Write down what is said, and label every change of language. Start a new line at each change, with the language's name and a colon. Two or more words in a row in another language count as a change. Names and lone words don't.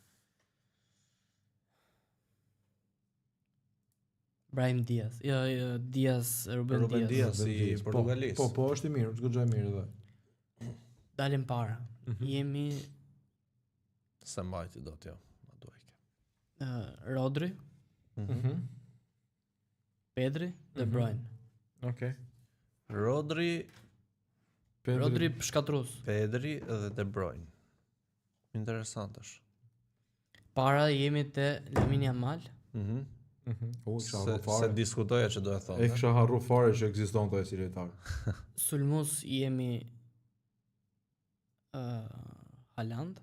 Albanian: Brahim Diaz. Jo, Ruben Diaz si portugalis. Po, është i mirë, është goxha e mirë edhe. Dalim para. Jemi sa mbajti dot jo, ma duajke. Rodri. Pedri, De Bruyne. Okej. Rodri shkatrus. Pedri dhe De Bruyne. Interesant është. Para jemi te Lamine Yamal. Se diskutoja që do e thonë. E kisha harru fare që ekziston të si lojtar. Sulmus jemi Haaland.